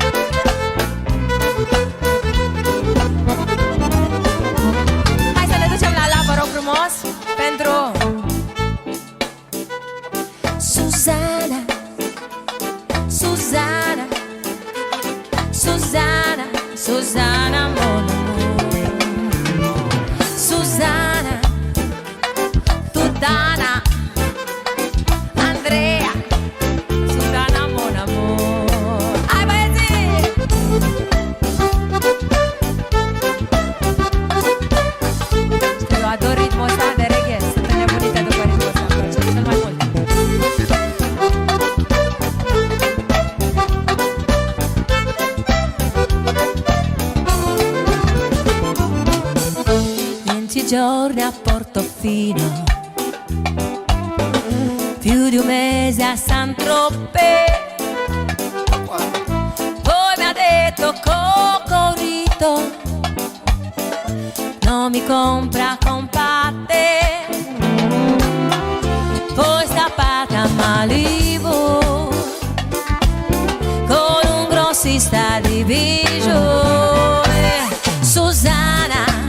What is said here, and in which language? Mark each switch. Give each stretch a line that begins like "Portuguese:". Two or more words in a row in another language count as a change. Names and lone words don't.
Romanian: Hai să ne ducem la vă rog frumos, pentru Suzana, Suzana, Suzana, Suzana,
French: mon amour.
Romanian: Suzana, Tutana, Andrea, Suzana,
French: mon amour.
Romanian: Hai băieții! Știu, eu ador ritmul ăsta de reggae. Sunt înnebunită după ritmul ăsta, îmi place cel mai mult.
Italian: Giorni a Portofino, più di un mese a Saint-Tropez. Poi mi ha detto Cocorito, non mi compra compatte. Poi scappata a Malibu con un grossista di bijou. Susana,